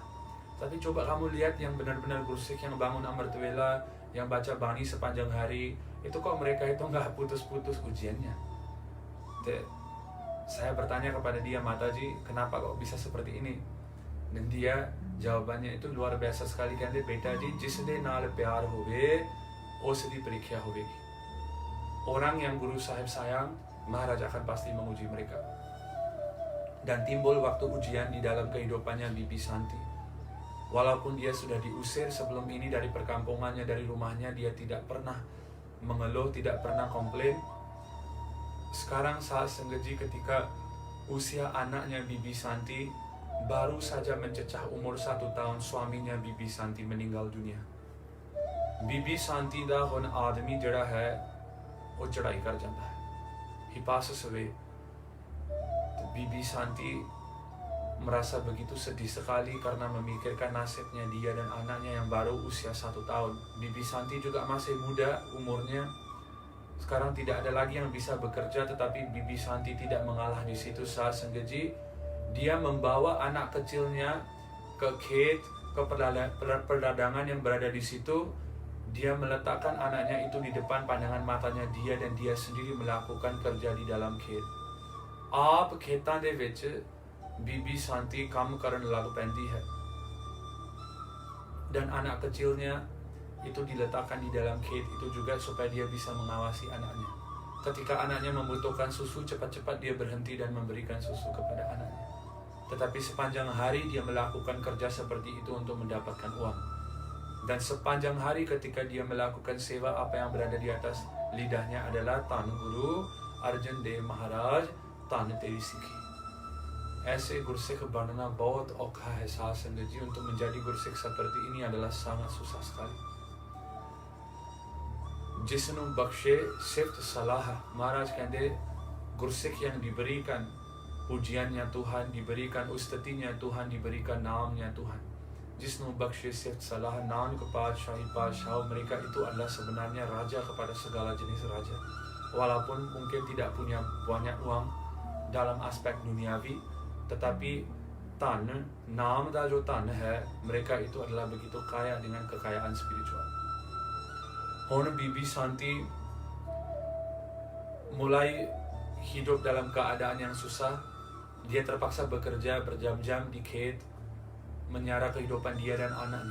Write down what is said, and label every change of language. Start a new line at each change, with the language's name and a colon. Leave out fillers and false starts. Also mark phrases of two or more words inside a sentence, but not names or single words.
Indonesian: Tapi coba kamu lihat yang benar-benar gursik, yang bangun Amritwela, yang baca Bani sepanjang hari, itu kok mereka itu nggak putus-putus ujiannya." Saya bertanya kepada dia, "Mataji, kenapa kok bisa seperti ini?" Dan dia jawabannya itu luar biasa sekali. Kan dia,
Punjabi: "ਬੇਟਾ ਜੀ, ਜਿਸਦੇ ਨਾਲ ਪਿਆਰ ਹੋਵੇ, ਉਸਦੀ ਪਰੀਖਿਆ ਹੋਵੇਗੀ."
Indonesian: Orang yang Guru Sahib sayang, Maharaj akan pasti menguji mereka. Dan timbul waktu ujian di dalam kehidupannya Bibi Santi. Walaupun dia sudah diusir sebelum ini dari perkampungannya, dari rumahnya, dia tidak pernah mengeluh, tidak pernah komplain. Sekarang saat sengaji ketika usia anaknya Bibi Santi baru saja mencecah umur 1 tahun, suaminya Bibi Santi meninggal dunia.
Punjabi: ਬੀਬੀ ਸ਼ਾਂਤੀ ਦਾ ਹੁਣ ਆਦਮੀ ਜਾਂਦਾ ਹੈ, ਉਹ ਚੜ੍ਹਾਈ ਕਰ ਜਾਂਦਾ ਹੈ.
English: He passes away.
Indonesian: Bibi Santi merasa begitu sedih sekali karena memikirkan nasibnya dia dan anaknya yang baru usia 1 tahun. Bibi Santi juga masih muda umurnya. Sekarang tidak ada lagi yang bisa bekerja, tetapi Bibi Santi tidak mengalah di situ. Saat Senggeji, dia membawa anak kecilnya ke Kate, ke perdagangan yang berada di situ. Dia meletakkan anaknya itu di depan pandangan matanya dia, dan dia sendiri melakukan kerja di dalam Kate.
Punjabi: ਆਪ ਖੇਤਾਂ ਦੇ ਵਿੱਚ ਬੀਬੀ ਸ਼ਾਂਤੀ ਕੰਮ ਕਰਨ ਲੱਗ ਪੈਂਦੀ ਹੈ,
Indonesian: dan anak kecilnya itu diletakkan di dalam Kate itu juga supaya dia bisa mengawasi anaknya. Ketika anaknya membutuhkan susu, cepat-cepat dia berhenti dan memberikan susu kepada anaknya. Tetapi sepanjang hari dia melakukan kerja seperti itu untuk mendapatkan uang. Dan sepanjang hari ketika dia melakukan sewa, apa yang berada di atas lidahnya adalah Tan Guru Arjan Dev Maharaj,
Punjabi: ਧੰਨ ਤੇਰੀ ਸਿੱਖੀ.
Hindi: ऐसे गुरसिख बनना बहुत औखा है साथ संगत जी.
Indonesian: Untuk menjadi gursik seperti ini adalah sangat susah sekali.
Punjabi: ਜਿਸਨੂੰ ਬਖਸ਼ੇ ਸਿਫ਼ਤ ਸਲਾਹ.
Indonesian: Maharaj ਕਹਿੰਦੇ gursik yang diberikan pujiannya Tuhan, diberikan ustatinya Tuhan, diberikan namanya Tuhan.
Punjabi: ਜਿਸਨੂੰ ਬਖਸ਼ੇ ਸਿਫ਼ਤ ਸਲਾਹ, ਨਾਨਕ ਪਾਤਸ਼ਾਹ,
Indonesian: mereka itu adalah sebenarnya raja kepada segala jenis raja. Walaupun mungkin tidak punya banyak uang dalam aspek duniawi, tetapi tan,
Punjabi: ਨਾਮ ਦਾ ਜੋ ਧਨ ਹੈ,
Indonesian: mereka itu adalah begitu kaya dengan kekayaan spiritual. ਹੁਣ Bibi Santi mulai hidup dalam keadaan yang susah. Dia terpaksa bekerja berjam-jam di Kate, menyara kehidupan dia dan anaknya.